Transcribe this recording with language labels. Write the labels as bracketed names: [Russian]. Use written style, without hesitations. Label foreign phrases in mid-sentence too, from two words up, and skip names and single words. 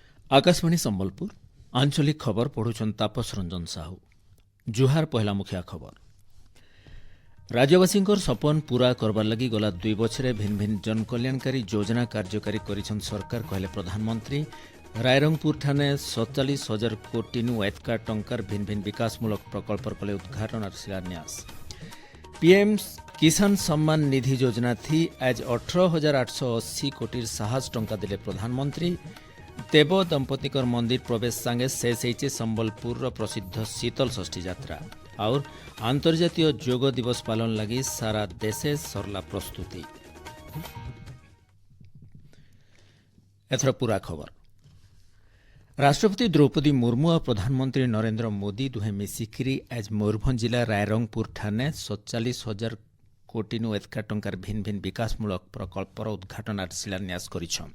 [Sambalpuri] ଆକାଶବାଣୀ ସମ୍ବଲପୁର ଆଞ୍ଚଳିକ ଖବର ପଢୁଛନ ତାପସ ରଞ୍ଜନ ସାହୁ। ଜୁହାର ପହଲା ମୁଖିଆ ଖବର। ରାଜ୍ୟବାସୀ ସପନ ପୂରା କରବାର ଲଗି ଗଲା 2 ବଛରେ ଭିନ୍ନ ଭିନ୍ନ ଜନକଲ୍ୟାଣକାରୀ ଯୋଜନା କାର୍ଯ୍ୟକାରୀ କରିଛନ ସରକାର କହଲେ ପ୍ରଧାନମନ୍ତ୍ରୀ। ରାଇରଙ୍ଗପୁର ଠାଣେ 47,000 କୋଟି ଏତକା ଟଙ୍କାର ଭିନ୍ନ ଭିନ୍ନ ବିକାଶମୂଳକ ପ୍ରକଳ୍ପର କଲେ ଉଦ୍ଘାଟନ ଆଉର ଶିଳାନ୍ୟାସ। ପିଏମ କିସାନ ସମ୍ମାନ ନିଧି ଯୋଜନା ଥି ଆଜ 18,880 କୋଟି ସାହସ ଟଙ୍କା ଦିଲେ ପ୍ରଧାନମନ୍ତ୍ରୀ। ଦେବ ଦମ୍ପତିକର ମନ୍ଦିର ପ୍ରବେଶ ସାଙ୍ଗେ ଶେଷ ହୋଇଛେ ସମ୍ବଲପୁର ପ୍ରସିଦ୍ଧ ଶୀତଳ ଷଷ୍ଠୀ ଯାତ୍ରା। ଆଉର ଅନ୍ତର୍ଜାତୀୟ ଯୋଗ ଦିବସ ପାଳନ ଲଗି ସାରା ଦେଶେ ସରଳା ପ୍ରସ୍ତୁତି। ଏଥର ପୂରା ଖବର। ରାଷ୍ଟ୍ରପତି ଦ୍ରୌପଦୀ ମୁର୍ମୁ ଆଉର ପ୍ରଧାନମନ୍ତ୍ରୀ ନରେନ୍ଦ୍ର ମୋଦୀ ଦୁହେ ମିସିକିରି ଆଜ ମୟୂରଭଞ୍ଜ ଜିଲ୍ଲା ରାଇରଙ୍ଗପୁର ଠାଣେ 47,000 କୋଟି ଏତକା ଟଙ୍କାର ଭିନ୍ନ ଭିନ୍ନ ବିକାଶମୂଳକ ପ୍ରକଳ୍ପର ଉଦ୍ଘାଟନ ଆଉର ଶିଳାନ୍ୟାସ କରିଛନ।